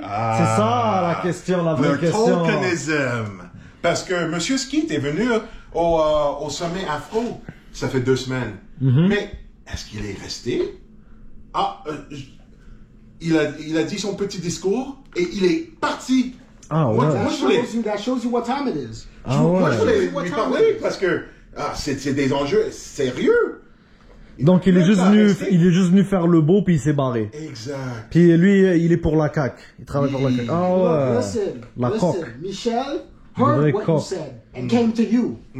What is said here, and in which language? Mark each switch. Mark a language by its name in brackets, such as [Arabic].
[French] C'est ça la question, la vraie question. Le tokenisme. Parce que M. Skeet est venu au sommet afro, ça fait 2 semaines. Mais est-ce qu'il est resté? Il a dit son petit discours et il est parti. [English] That shows you what time it is. [French] Moi, je voulais lui parler parce que c'est des enjeux sérieux. Donc il est juste venu faire le beau puis il s'est barré. Exact. Puis lui, il est pour la CAQ. Il travaille pour la CAQ. [English] Listen, Michel heard what you said and came to you.